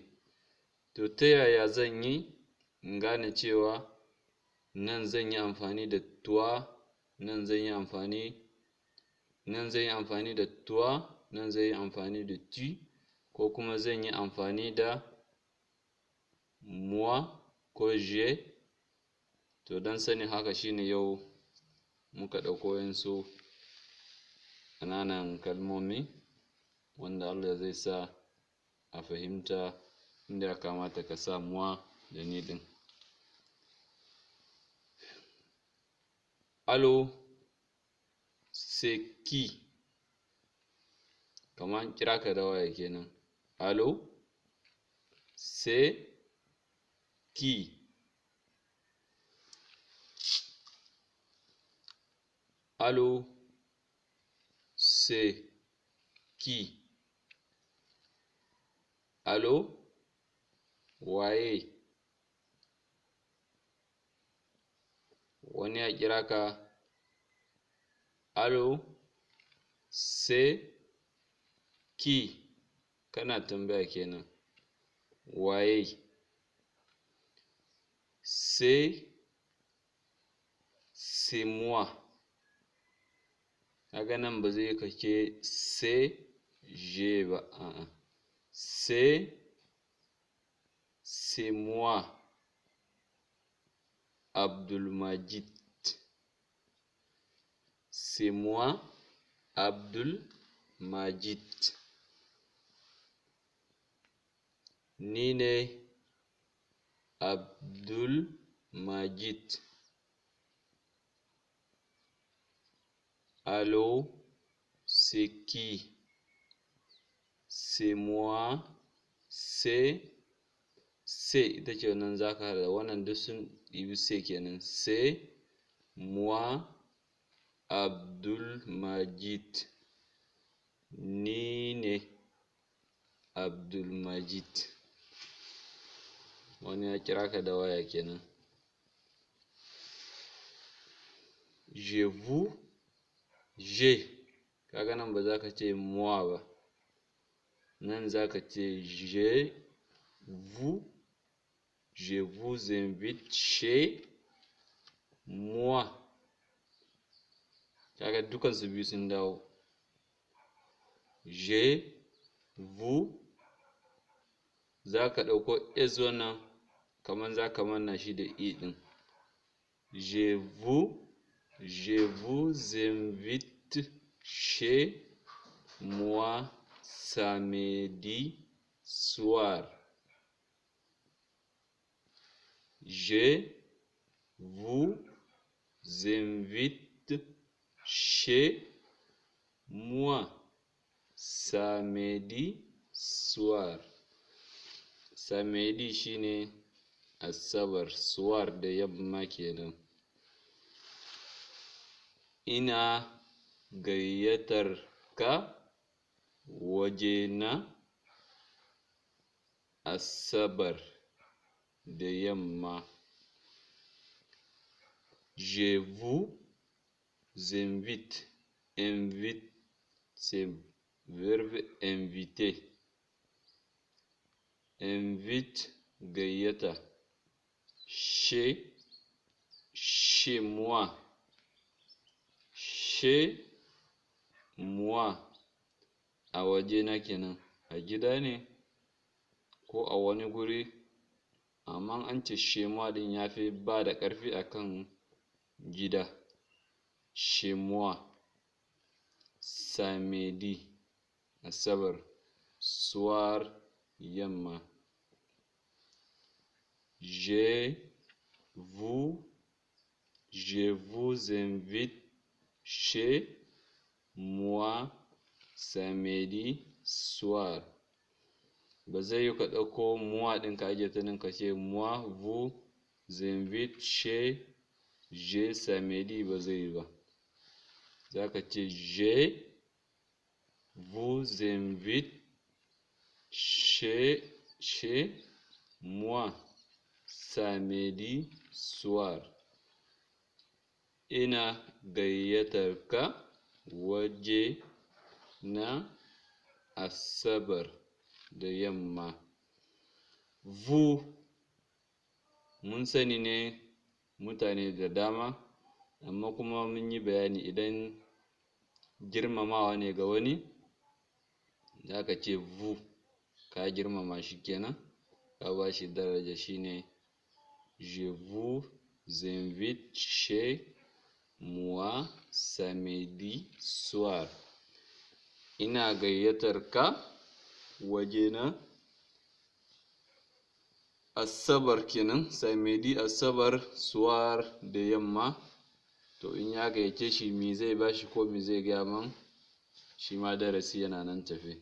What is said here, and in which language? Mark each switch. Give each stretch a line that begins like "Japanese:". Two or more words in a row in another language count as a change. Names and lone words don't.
Hausa: To ta yaya zan yi in gane cewa nan zan yi amfani da toi, nan zan yi amfani da toi, nan zan yi amfani da tu, ko kuma zan yi amfani da moi ko je? To don sanin haka shine yau muka ɗauko wasu ƙananan kalmomi wanda Allah zai sa a fahimta inda ya kamata ka sa moi da ni ɗin.
French: Allô, c'est qui?
Hausa: Kamar an kira ka da waya kenan.
French: Allô, c'est qui? Allô, c'est qui? Allô,
Hausa: waye? Wani ya kira ka.
French: Allô, c'est qui?
Hausa: Kana tambaya kenan. Waye?
French: C'est moi.
Hausa: Kaga nan ba zai kake
French: c'est je
Hausa: ba, a'a.
French: C'est moi, Abdulmajid. C'est moi, Abdulmajid.
Hausa: Ni ne Abdulmajid.
French: Allô, c'est qui? C'est moi, c'est
Hausa: ita ce wannan za ka haɗa, wannan duk sun ɗibi sai kenan.
French: C'est moi, Abdulmajid.
Hausa: Ni ne Abdulmajid. Wani ya kira ka da waya kenan.
French: Je vous, je,
Hausa: kaga nan ba za ka ce moi ba, nan za ka ce
French: je vous invite chez moi.
Hausa: Kaga dukansu biyu sun dawo.
French: Je vous,
Hausa: za ka ɗauko s wannan kaman za ka manna shi da i ɗin.
French: Je vous invite chez moi samedi soir. Je vous invite chez moi samedi soir.
Hausa: Samedi shine Asabar, soir da yamma kenan. Ina gayyatar ka wajena Asabar da yamma.
French: Je vous invite. Invite, c'est verbe inviter.
Hausa: Invite, gayyata.
French: Chez moi. Chez moi.
Hausa: A wajena kenan. A gida ne ko a wani guri, amma an ce
French: chez moi
Hausa: ɗin ya fi ba da ƙarfi akan gida.
French: Chez moi. Samedi, Asabar.
Hausa: Soir, yamma.
French: Je vous invite chez moi samedi soir.
Hausa: Ba zai yi ka ɗauko moi ɗin ka ajiye ta nan ka ce
French: moi vous invite chez je samedi,
Hausa: ba zai yi ba. Za ka ce
French: je vous invite chez moi samedi soir.
Hausa: Ina gayyatar ka waje na Asabar da yamma. Vous, mun sani ne mutane da dama, amma kuma mun yi bayani idan girmamawa ne ga wani, za ka ce vous, ka girmama shi kenan, ka ba shi daraja, shine
French: je vous invite chez moi samedi soir.
Hausa: Ina gayyatar ka wajena Asabar kenan, samedi Asabar, soir da yamma. To in ya gayyace shi me zai bashi ko me zai gaya man, shi ma darasi yana nan tafe.